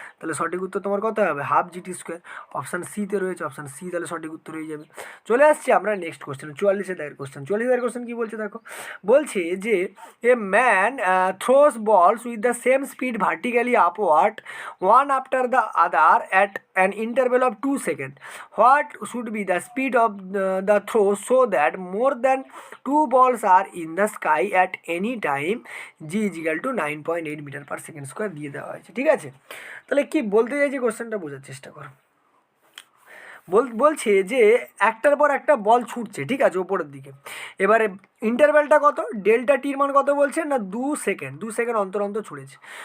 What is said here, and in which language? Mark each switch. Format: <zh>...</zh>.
<bn>তাহলে সঠিক উত্তর তোমার কত হবে, হাফ জিটি স্কোয়ার। অপশান সিতে রয়েছে, অপশান সি তাহলে সঠিক উত্তর হয়ে যাবে। চলে আসছি আমরা নেক্সট কোশ্চেন, 44 দাগের কোশ্চেন। 44 দাগের কোশ্চেন কী বলছে দেখো, বলছে যে</bn> <en>A man throws balls with the same speed vertically upward one after the other at an interval of 2 seconds. What should be the speed of the throw so that more than 2 balls are in the sky at any time? G is equal to 9.8 metre per second square</en> <bn>দিয়ে দেওয়া হয়েছে, ঠিক আছে। তাহলে কি বলতে চাইছে কোশ্চেনটা বোঝার চেষ্টা করো। বলছে যে একটার পর একটা বল ছুটছে, ঠিক আছে, ওপরের দিকে। এবারে ইন্টারভ্যালটা কত, ডেল্টা টির মান কত বলছে না 2 সেকেন্ড, 2 সেকেন্ড অন্তর অন্তর ছুটেছে।</bn>